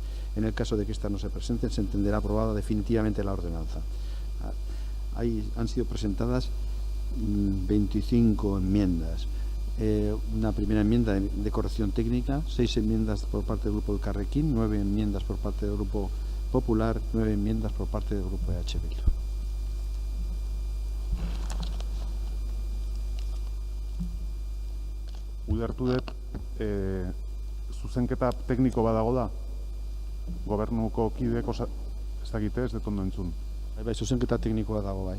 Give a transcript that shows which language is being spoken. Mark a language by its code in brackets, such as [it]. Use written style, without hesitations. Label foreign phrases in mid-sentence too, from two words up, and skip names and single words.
[es] En el caso de que éstas no se presenten, se entenderá aprobada definitivamente la ordenanza. Ahí han sido presentadas 25 enmiendas. Una primera enmienda de corrección técnica, 6 enmiendas por parte del grupo Elkarrekin, 9 enmiendas por parte del grupo Popular, 9 enmiendas por parte del Grupo EH Bildu. [eu] Ulertu dut, zuzenketa tekniko badago da? Gobernuko kideeko, ez dakite, ez dut ondo entzun. Bai, zuzenketa teknikoa dago, bai.